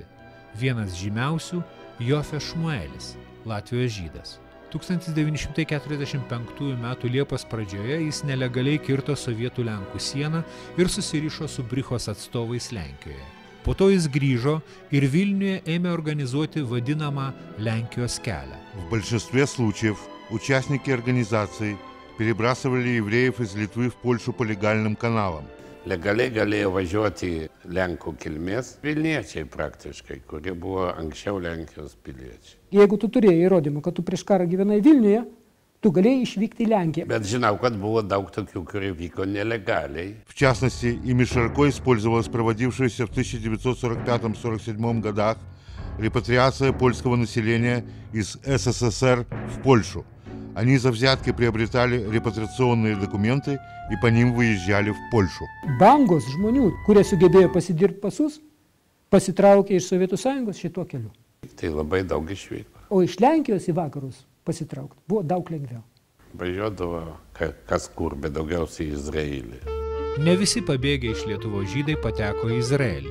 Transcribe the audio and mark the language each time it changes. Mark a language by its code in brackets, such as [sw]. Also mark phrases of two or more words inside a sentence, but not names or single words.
[lt] Vienas žymiausių – Jofė Šmuelis, Latvijos žydas. 1945 m. Liepos pradžioje jis nelegaliai kirto Sovietų Lenkų sieną ir susirišo su Brichos atstovais Lenkijoje. Po to jis grįžo ir Vilniuje ėmė organizuoti vadinamą Lenkijos kelią. [ru] В большинстве случаев участники организации перебрасывали евреев из Литвы в Польшу по легальным каналам. [lt] Legaliai galėjo važiuoti Lenkų kilmės Vilniečiai praktiškai, kurie buvo anksčiau Lenkijos piliečiai. Jeigu tu turėjai įrodymą, kad tu prieš karą gyvenai Vilniuje, tu galėjai išvykti į Lenkiją. Bet žinau, kad buvo daug tokių, kurie vyko nelegaliai. [ru] В частности, ими широко использовалась проводившаяся в 1945-1947 годах репатриация польского населения из СССР в Польшу. Они за взятки приобретали репатриационные документы и по ним выезжали в Польшу. [lt] Bangos žmonių, kurie sugebėjo pasidirbti pasus, pasitraukė iš Sovietų sąjungos šituo keliu. Tai labai daug išvyko. O iš Lenkijos į vakarus pasitraukti buvo daug lengviau. Važiuodavo kas kur, bet daugiausiai į Izraelį. Ne visi pabėgę iš Lietuvos žydai pateko į Izraelį.